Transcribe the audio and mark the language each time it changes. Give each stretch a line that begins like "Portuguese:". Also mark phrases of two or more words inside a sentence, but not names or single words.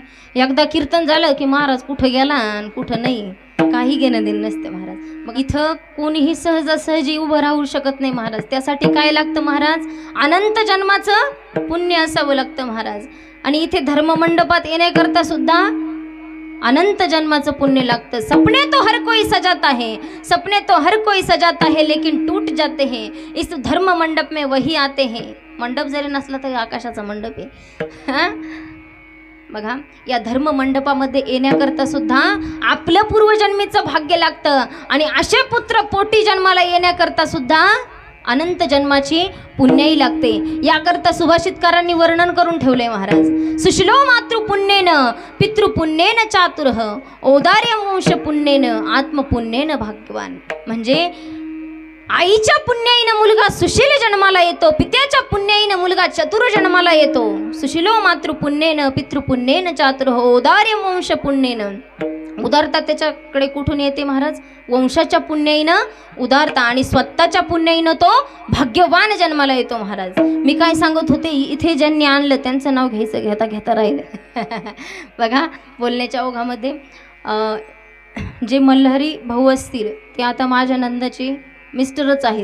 Marathi: एकदा कीर्तन झालं की महाराज कुठं गेला आणि कुठं नाही, काही घेणं देणं नसते महाराज. मग इथं कोणीही सहजासहजी उभं राहू शकत नाही महाराज. त्यासाठी काय लागतं महाराज? अनंत जन्माचं पुण्य असावं लागतं महाराज. आणि इथे धर्ममंडपात येण्याकरता सुद्धा अनंत जन्माचं पुण्य लागतं.
Hindi: सपने तो हर कोई सजाता है, सपने तो हर कोई सजाता है, लेकिन टूट जाते हैं इस धर्म मंडप में वही आते हैं.
Marathi: मंडप जरी नसला तरी आकाशाचा मंडप आहे. बघा या धर्म मंडपामध्ये येण्याकरता सुद्धा आपलं पूर्वजन्मीचं भाग्य लागतं. आणि असे पुत्र पोटी जन्माला येण्याकरता सुद्धा अनंत जन्माची पुण्याई लागते. याकरता सुभाषितकारांनी वर्णन करून ठेवले महाराज.
Sanskrit: सुशिलो मातृपुण्येन पितृपुण्येन चातुरः औदार्य वंश पुण्येन आत्मपुण्येन भाग्यवान.
Marathi: म्हणजे आईच्या पुण्याईनं मुलगा सुशील जन्माला येतो, पित्याच्या पुण्याईनं मुलगा चतुर जन्माला येतो.
Sanskrit: सुशिलो मातृपुण्येन पितृपुण्येन चातुरः औदार्य वंश पुण्येन.
Marathi: उदारता त्याच्याकडे कुठून येते महाराज? वंशाच्या पुण्याईनं उदारता आणि स्वतःच्या पुण्याईनं तो भाग्यवान जन्माला येतो महाराज. मी काय सांगत होते, इथे ज्यांनी आणलं त्यांचं नाव घ्यायचं घेता घेता राहिलं. बघा बोलण्याच्या ओघामध्ये जे मल्हारी भाऊ असतील ते आता माझ्या नंदाचे मिस्टरच आहेत.